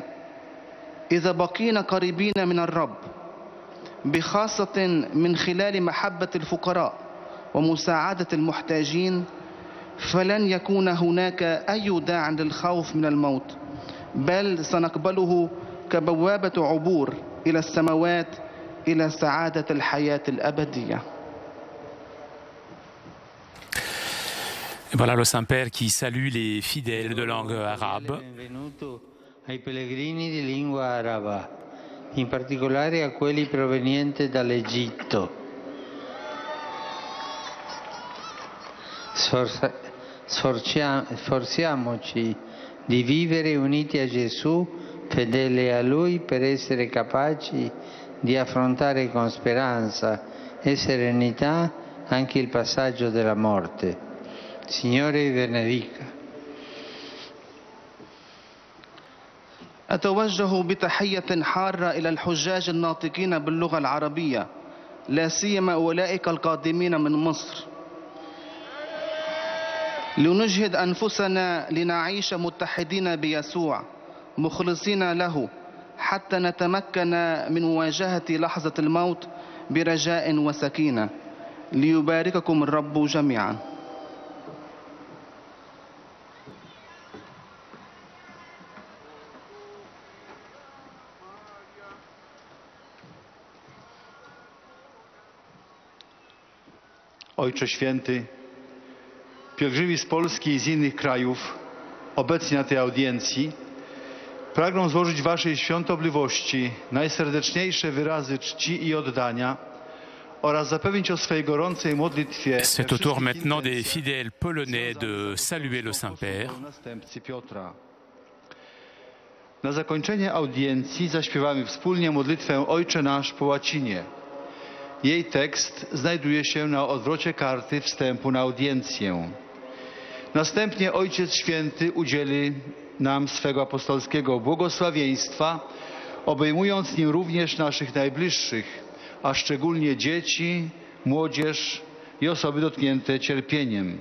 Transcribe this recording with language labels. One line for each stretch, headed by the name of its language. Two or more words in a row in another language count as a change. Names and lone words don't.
Arabic: إذا بقينا قريبين من الرب بخاصة من خلال محبة الفقراء ومساعدة المحتاجين، فلن يكون هناك أي داع للخوف من الموت، بل سنقبله كبوابة عبور إلى السماوات إلى سعادة الحياة الأبدية.
French: Voilà le Saint-Père qui salue les fidèles de langue arabe.
Italian: Benvenuto ai pellegrini di lingua araba, in particolare a quelli provenienti dall'Egitto. Sforziamoci di vivere uniti a Gesù, fedeli a Lui, per essere capaci di affrontare con speranza e serenità anche il passaggio della morte. Signore vi benedica.
Arabic: أتوجه بتحية حارة إلى الحجاج الناطقين باللغة العربية، لا سيما أولئك القادمين من مصر، لنجهد أنفسنا لنعيش متحدين بيسوع مخلصين له حتى نتمكن من مواجهة لحظة الموت برجاء وسكينة. ليبارككم الرب جميعا.
Polish: Ojcze Święty, pielgrzymi z Polski i z innych krajów obecni na tej audiencji pragną złożyć Waszej świątobliwości najserdeczniejsze wyrazy czci i oddania oraz zapewnić o swej gorącej modlitwie.
French: C'est au tour maintenant des fidèles polonais de saluer le Saint-Père.
Polish: Następcy Piotra. Na zakończenie audiencji zaśpiewamy wspólnie modlitwę Ojcze Nasz po łacinie. Jej tekst znajduje się na odwrocie karty wstępu na audiencję. Następnie Ojciec Święty udzieli nam swego apostolskiego błogosławieństwa, obejmując nim również naszych najbliższych, a szczególnie dzieci, młodzież i osoby dotknięte cierpieniem.